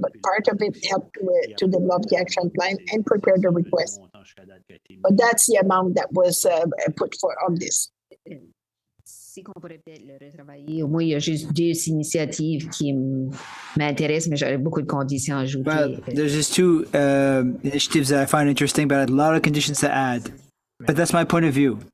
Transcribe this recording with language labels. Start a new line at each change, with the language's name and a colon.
English: But part of it helped to develop the action plan and prepare the request. But that's the amount that was put for on this.
French: Si qu'on pourrait peut-être le retravailler. Au moins, il y a juste 2 initiatives qui m'intéressent, mais j'aurais beaucoup de conditions à ajouter.
English: Well, there's just 2 initiatives that I find interesting, but a lot of conditions to add. But that's my point of view.